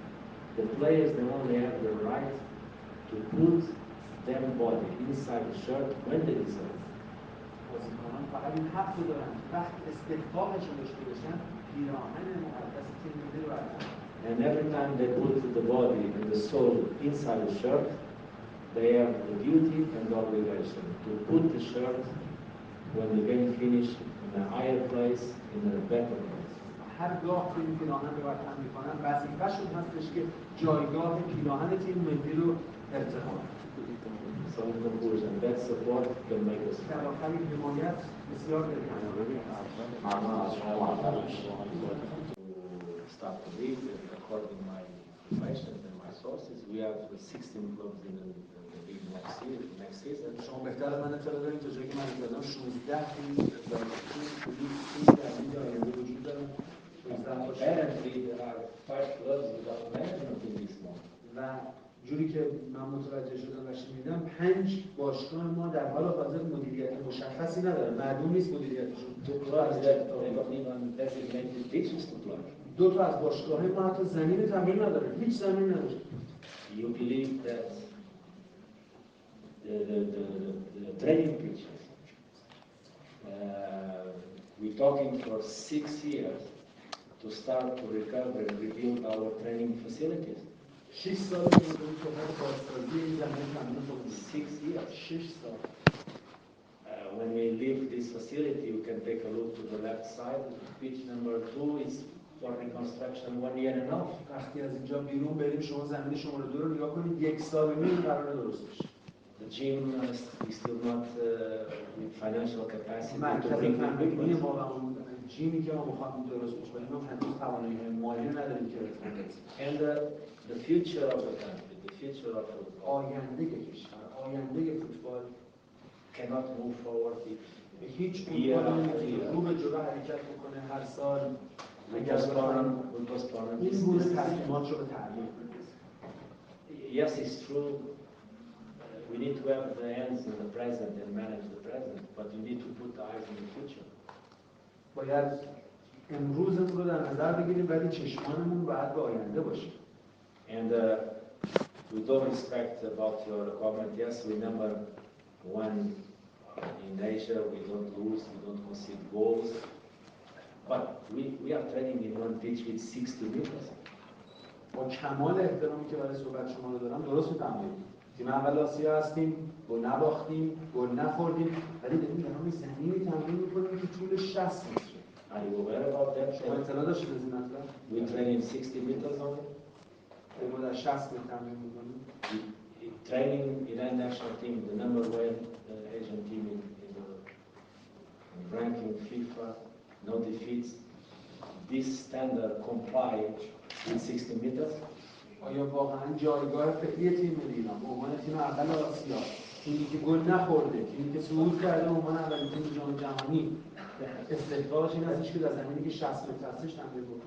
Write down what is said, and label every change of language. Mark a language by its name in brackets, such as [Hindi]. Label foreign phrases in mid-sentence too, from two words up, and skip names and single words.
[English] The players, they only have the right to put their body inside the shirt when they deserve. [Persian] بازیکنان فقط این حق رو دارن وقتی استحقاقش رو داشته باشن پیراهن مقدس تیم ملی رو بردارن. [English] And every time they put the body and the soul inside the shirt, they have the duty and the obligation to put the shirt when the game finished in a higher place, in a better place. [Persian] هرگاه که این پیراهن رو وطن میکنن وظیفه‌شون هستش که جایگاه پیراهن تیم ملی رو ارتقا بدن. [English] So in conclusion, that support can make us [Persian] در آخر این حمایت بسیار دلگرم. [English] start the league, and according to my information and my sources, we have 16 clubs in the league next season. [Persian] شما بهتر از من اطلاع دارید تا جایی که من اطلاع دارم 16 تیم وجود داره. [English] Apparently there are 5 clubs without management in this moment. [Persian] و جوری که من متوجه شدم و شنیدم 5 باشگاه ما در حال حاضر مدیریت مشخصی نداره، معلوم نیست مدیریتشون. [English] 2 clubs that don't even designated pitches to play. [Persian] 2 تا از باشگاه ما حتی زمین تمرین نداره، هیچ زمین نداره. [English] You believe that the training pitches, we're talking for 6 years to start to recover and rebuild our training facilities. [Persian] 6 سال می‌گذره که هر بازسازی این زمین تمرین کنیم. [English] 6 years. [Persian] 6 سال. [English] When we leave this facility, you can take a look to the left side. Pitch number 2 is for reconstruction 1 year and a half. [Persian] وقتی از اینجا بیرون بریم شما زمین شماره 2 رو نگاه کنید 1 سال و نیم قراره درست بشه. [English] The gym is still not with financial capacity to [Persian] مرکز [English] bring [Persian] تمرینی [English] equipment. [Persian] ما و جیمی که ما می‌خوایم درست بشه ما هنوز توانایی مالی نداریم که [English] And the future of the country, the future of football, [Persian] آینده کشور، آینده فوتبال [English] cannot move forward if [Persian] هیچ [English] year [Persian] فوتبالی [English] after [Persian] نمیتونه [English] year. [Persian] رو به جلو حرکت بکنه هر سال [English] We postpone [Persian] این گونه تصمیمات رو به تعلیق کنه. [English] Yes, it's true. We need to have the hands in the present and manage the present, but you need to put the eyes in the future. [Persian] باید امروزمون رو در نظر بگیریم ولی چشمانمون باید به آینده باشه. [English] And with all respect about your comment, yes, we number one in Asia. We don't lose, we don't concede goals, but we are training in one pitch with 60 meters. [Persian] با کمال احترامی که برای صحبت شما رو دارم درست می‌فهمید. تیم اول آسیا هستیم، گل نباختیم، گل نخوردیم، ولی داریم در همین زمینی تمرین می‌کنیم که طول 60 متره. [English] Are you aware about that? [Persian] شما اطلاع داشتید از این مطلب؟ [English] We train in 60 meters only. [Persian] ما در 60 متر تمرین می‌کنیم. [English] Training Iran national team, the number one Asian team in the ranking FIFA, no defeats. This standard comply with 60 meters. [Persian] آیا واقعا جایگاه فعلی تیم ملی ایران به عنوان تیم اول آسیا، تیمی که گل نخورده، تیمی که صعود کرده به عنوان اولین تیم جام جهانی، استحقاقش این هستش که در زمینی که 60 متر هستش تمرین بکنه؟